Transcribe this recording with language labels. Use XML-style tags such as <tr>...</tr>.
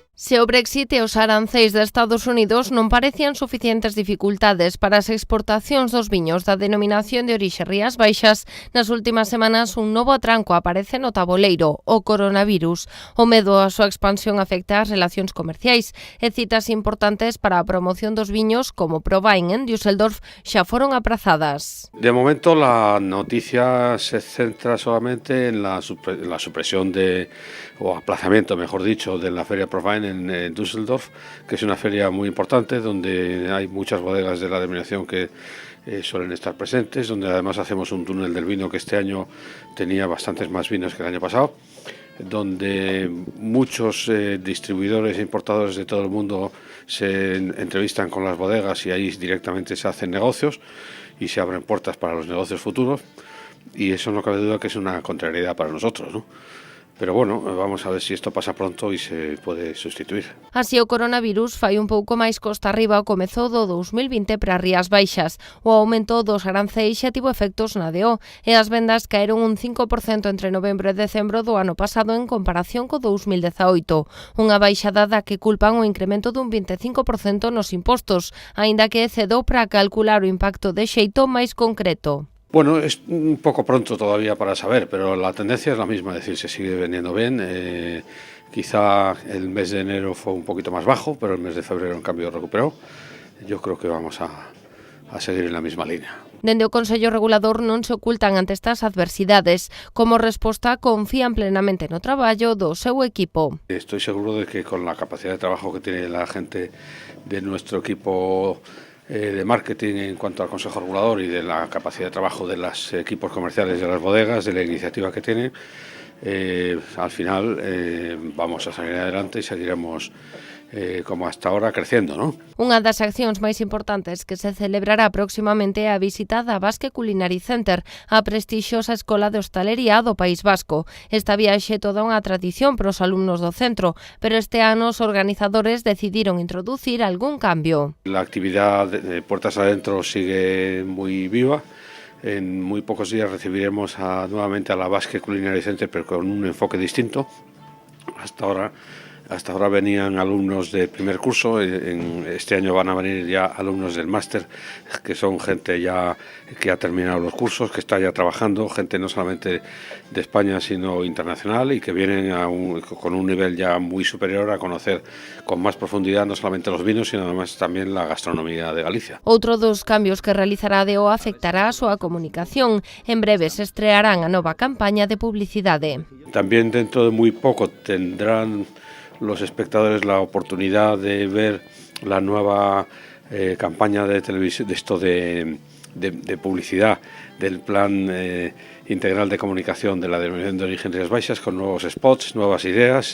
<gl>Se o Brexit e os aranceis de Estados Unidos non parecían suficientes dificultades para as exportacións dos viños da denominación de orixe Rías Baixas, nas últimas semanas un novo atranco aparece no taboleiro, o coronavirus. O medo a súa expansión afecta as relacións comerciais e citas importantes para a promoción dos viños como Prowein en Düsseldorf xa foron aprazadas.</gl> <es>De momento la noticia se centra solamente en la supresión o aplazamiento, mejor dicho, de la feria Prowein en Düsseldorf, que es una feria muy importante donde hay muchas bodegas de la denominación que suelen estar presentes, donde además hacemos un túnel del vino que este año tenía bastantes más vinos que el año pasado, donde muchos distribuidores e importadores de todo el mundo se entrevistan con las bodegas y ahí directamente se hacen negocios y se abren puertas para los negocios futuros, y eso no cabe duda que es una contrariedad para nosotros, ¿no? Pero bueno, vamos a ver si esto pasa pronto</es> <gl>e se pode sustituir. Así o coronavirus fai un pouco máis costa arriba ao comezo do 2020 para Rías Baixas. O aumento dos aranceis xa tivo efectos na DO e as vendas caeron un 5% entre novembro e decembro do ano pasado en comparación co 2018. Unha baixada da que culpan o incremento dun 25% nos impostos, aínda que é cedo para calcular o impacto de xeito máis concreto.</gl> <es>Bueno, es un poco pronto todavía para saber, pero la tendencia es la misma, es decir, se sigue vendiendo bien. Quizá el mes de enero fue un poquito más bajo, pero el mes de febrero en cambio recuperó. Yo creo que vamos a seguir en la misma línea.</es> <gl>Dende o Consello Regulador non se ocultan ante estas adversidades. Como resposta, confían plenamente no traballo do seu equipo.</gl> <es>Estoy seguro de que con la capacidad de trabajo que tiene la gente de nuestro equipo de marketing en cuanto al Consejo Regulador y de la capacidad de trabajo de los equipos comerciales de las bodegas, de la iniciativa que tienen, al final vamos a salir adelante y seguiremos como hasta ahora creciendo, ¿no?</es> <gl>Unha das accións máis importantes que se celebrará próximamente é a visita da Basque Culinary Center, a prestixiosa escola de hostalería do País Vasco. Esta viaxe é toda unha tradición para os alumnos do centro, pero este ano os organizadores decidiron introducir algún cambio.</gl> <es>La actividad de puertas adentro sigue muy viva. En muy pocos días recibiremos nuevamente a la Basque Culinary Center, pero con un enfoque distinto. Hasta ahora venían alumnos de primer curso, este año van a venir ya alumnos del máster, que son gente ya que ha terminado los cursos, que está ya trabajando, gente no solamente de España sino internacional, y que vienen con un nivel ya muy superior a conocer con más profundidad no solamente los vinos, sino además también la gastronomía de Galicia.</es> <gl>Outro dos cambios que realizará a DO afectará a súa comunicación. En breve se estrearán a nova campaña de publicidade.</gl> <es>También dentro de muy poco tendrán los espectadores la oportunidad de ver la nueva campaña de televisión, de publicidad del plan integral de comunicación de la denominación de origen Rías Baixas, con nuevos spots, nuevas ideas.</es>